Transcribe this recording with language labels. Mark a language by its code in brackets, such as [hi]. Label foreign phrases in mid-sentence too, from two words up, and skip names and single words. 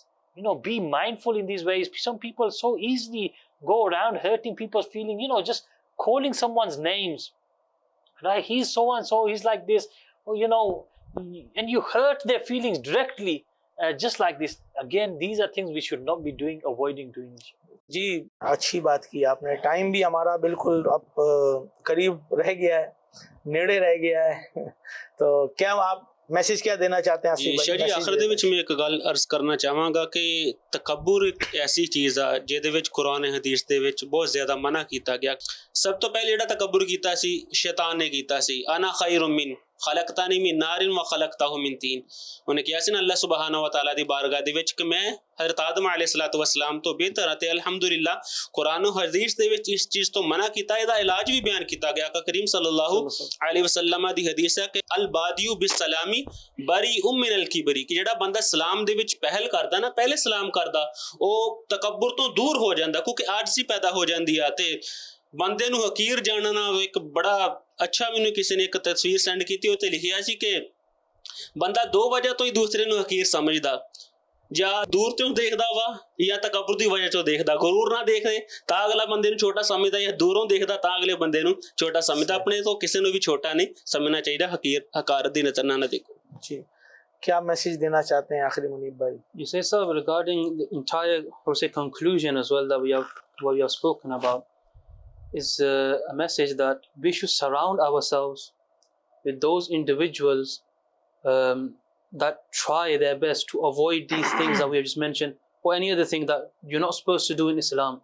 [en] Be mindful in these ways. Some people so easily go around hurting people's feelings, just calling someone's names. Right? He's so and so, he's like this. And you hurt their feelings directly, just like this. Again, these are things we should not be doing, avoiding doing. [ur] جی اچھی بات کی آپ نے. ٹائم بھی ہمارا بالکل اب قریب رہ گیا ہے, نیڑے رہ گیا ہے. تو کیا آپ میسج کیا دینا چاہتے ہیں؟ [pa] جی شاہ آخر ਦੇ ਵਿੱਚ ਮੈਂ ਇੱਕ ਗੱਲ ਅਰਜ਼ ਕਰਨਾ ਚਾਹਾਂਗਾ ਕਿ ਤਕੱਬੁਰ ਇੱਕ ਐਸੀ ਚੀਜ਼ ਆ ਜਿਹਦੇ ਵਿੱਚ ਕੁਰਾਨ ਹਦੀਸ ਦੇ ਵਿੱਚ ਬਹੁਤ ਜ਼ਿਆਦਾ ਮਨਾ ਕੀਤਾ ਗਿਆ. ਸਭ ਤੋਂ ਪਹਿਲੇ ਜਿਹੜਾ ਤਕੱਬੁਰ ਕੀਤਾ ਸੀ ਸ਼ੈਤਾਨ ਨੇ ਕੀਤਾ ਸੀ. [ar] أنا خير من خلقتني من نار و خلقته من طين. [pa] ਉਹਨੇ ਕਿਹਾ ਸੀ ਨਾ ਅੱਲਾਹ [ar] سبحانه و تعالى [pa] ਦੀ ਬਾਰਗਾਹ ਦੇ ਵਿੱਚ ਕਿ ਮੈਂ حضرت آدم [ar] علیہ الصلوۃ والسلام [pa] تو بہتر ہے. الحمدللہ قرآن و حدیث دے وچ اس چیز تو منع کیتا ہے, دا علاج بھی بیان کیتا گیا. کہ کریم [ar] صلی اللہ علیہ وسلم [pa] دی حدیث ہے کہ [ar] البادی بالسلام بریء من الکبر, [pa] کہ جڑا بندہ سلام دے وچ پہل کردا نا, پہلے سلام کردا, او تکبر تو دور ہو جاندا کیونکہ عاجزی پیدا ہو جاندی ہے. تے بندے نو حقیر جاننا ایک بڑا اچھا, مینوں کسی نے ایک تصویر سینڈ کیتی, اوتے لکھیا سی کہ بندہ دو وجہ تو ہی دوسرے نو حقیر سمجھدا, یا دور تو دیکھدا وا یا تکبر دی وجہ تو دیکھدا. غرور نہ دیکھ دے تا اگلا بندے نو چھوٹا سمجھدا, یا دوروں دیکھدا تا اگلے بندے نو چھوٹا سمجھدا. اپنے تو کسی نو بھی چھوٹا نہیں سمجھنا چاہیے, حقارت دی نظر نہ دیکھو. [ur] جی کیا میسج دینا چاہتے ہیں آخری منیب بھائی؟ [en] You say, sir, regarding the entire, or say, conclusion as well that what we have spoken about is a message that we should surround ourselves with those individuals that try their best to avoid these things that we have just mentioned, or any other thing that you're not supposed to do in Islam.